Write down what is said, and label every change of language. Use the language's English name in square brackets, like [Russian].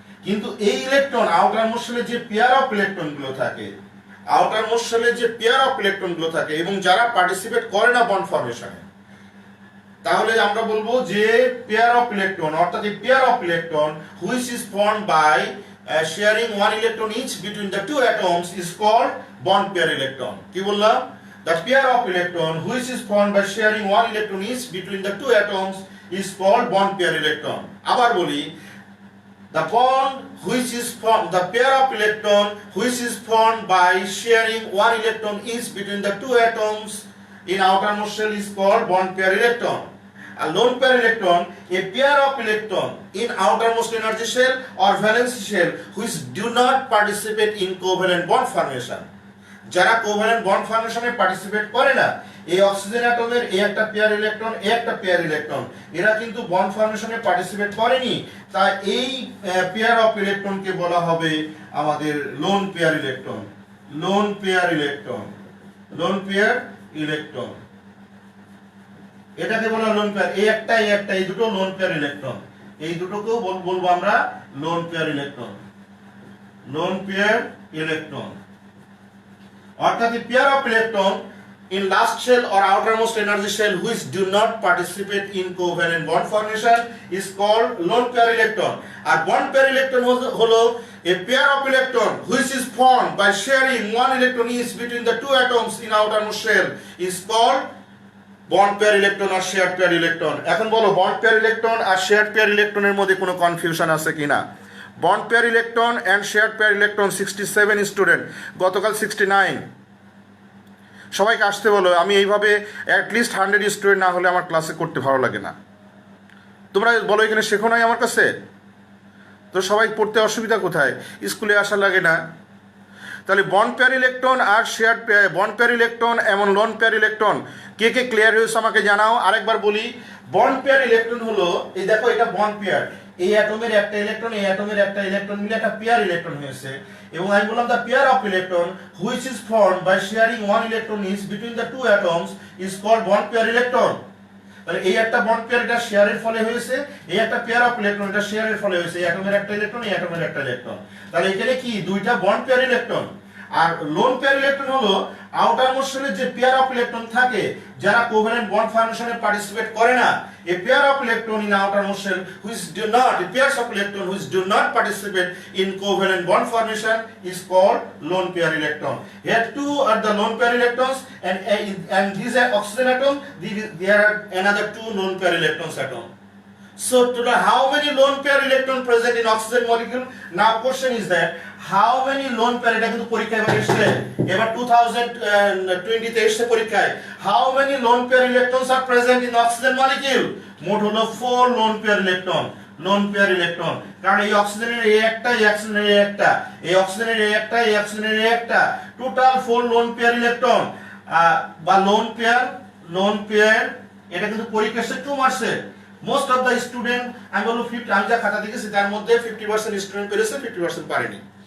[Bangla] কিন্তু এই electron outer most শেলে যে পেয়ার অফ ইলেকট্রন গুলো থাকে, আউটার মোস্ট শেলে যে পেয়ার অফ ইলেকট্রন গুলো থাকে এবং যারা পার্টিসিপেট করে না বন্ড ফরমেশনে, তাহলে আমরা বলবো যে পেয়ার অফ ইলেকট্রন, অর্থাৎ এই pair of electron which is formed by [English] sharing 1 electron each between the 2 atoms is called bond pair electron. [Bangla] কি বললাম? [English] The pair of electron which is formed by sharing 1 electron each between the 2 atoms is called bond pair electron. [Bangla] আবার বলি, [English] the bond which is formed, the pair of electron which is formed by sharing 1 electron each between the 2 atoms in outermost shell is called bond pair electron. A lone pair electron, a pair of electron in outermost energy shell or valence shell which do not participate in covalent bond formation. [Bangla] যারা covalent bond ফর্মেশনে participate করে না, এই oxygen অ্যাটমের এই একটা pair electron, এই একটা pair electron, এরা কিন্তু বন্ড ফর্মেশনে পার্টিসিপেট করেনি, তাই এই পেয়ার অফ ইলেকট্রনকে বলা হবে আমাদের lone pair electron, lone pair electron, lone pair electron, এটাকে বলা লোন পেয়ার। এই একটা এই দুটো লোন পেয়ার ইলেকট্রন, এই দুটোকেও বলবো আমরা lone pair electron, lone pair electron. [English] অর্থাৎ the pair of electron in last shell or outermost energy shell which do not participate in covalent bond formation is called lone pair electron. আর bond pair electron হলো a pair of electron which is formed by sharing 1 electron each between the 2 atoms in outermost shell is called bond pair electron or shared pair electron. [Bangla] এখন বলো, bond pair electron আর shared pair electron এর মধ্যে কোনো confusion আছে কিনা? Bond pair electron and shared pair electron 67 student, গতকাল 69। সবাইকে আসতে বলো, আমি এইভাবে অ্যাটলিস্ট 100 স্টুডেন্ট না হলে আমার ক্লাসে করতে ভালো লাগে না। তোমরা বলো এখানে শেখো নাই আমার কাছে, তো সবাই পড়তে অসুবিধা কোথায়? স্কুলে আসা লাগে না? তাহলে বন্ড পেয়ার ইলেকট্রন আর শেয়ার্ড বন্ড পেয়ার ইলেকট্রন এমন লোন পেয়ার ইলেকট্রন কে কে ক্লিয়ার হয়েছে আমাকে জানাও। আরেকবার বলি, বন্ড পেয়ার ইলেকট্রন হলো, এই দেখো এটা বন্ড পেয়ার, এই অ্যাটমের একটা ইলেকট্রন, এই অ্যাটমের একটা ইলেকট্রন মিলে একটা পেয়ার ইলেকট্রন হয়েছে, এবং আমি বললাম the pair of electron which is formed by sharing 1 electron is between the 2 atoms is called bond pair electron. তাহলে এই একটা বন্ড পেয়ার, এটা শেয়ারের ফলে হয়েছে, এই একটা পেয়ার অফ ইলেকট্রন, এটা শেয়ারের ফলে হয়েছে, এই অ্যাটমের একটা ইলেকট্রন, এই অ্যাটমের একটা ইলেকট্রন। তাহলে এখানে কি দুইটা বন্ড পেয়ার ইলেকট্রন। আর লোন পেয়ার ইলেকট্রন হলো আউটার মোস্ট শেলে যে পেয়ার অফ ইলেকট্রন থাকে যারা কোভ্যালেন্ট বন্ড ফর্মেশনে পার্টিসিপেট করে না, [English] a pair of electron in outermost shell which do not, a pairs of electron which do not participate in covalent bond formation is called lone pair electron. Here two are the lone pair electrons and these are oxygen atom, there are another 2 lone pair electrons atom. So today how many lone pair electron present in oxygen molecule? Now question is that how many lone pair, [Bangla] এটা কিন্তু পরীক্ষায় এবার এসেছে, এবার 2020 তে এসেছে পরীক্ষায়, [English] how many lone pair electrons are present in oxygen molecule? [Bangla] মোট হলো [English] 4 lone pair electron, [Bangla] lone pair electron, কারণ এই অক্সিজেনের এই একটা, এই অক্সিজেনের এই একটা, এই অক্সিজেনের এই একটা, এই অক্সিজেনের এই একটা, টোটাল 4 লোন পেয়ার ইলেকট্রন বা লোন পেয়ার। এটা কিন্তু পরীক্ষা এসে 2 মার্কসের। মোস্ট অফ দ্য স্টুডেন্ট, আমি বলবো 50, আমি যা খাতা দেখেছি তার মধ্যে 50% স্টুডেন্ট পেরেছে, 50% পারেনি।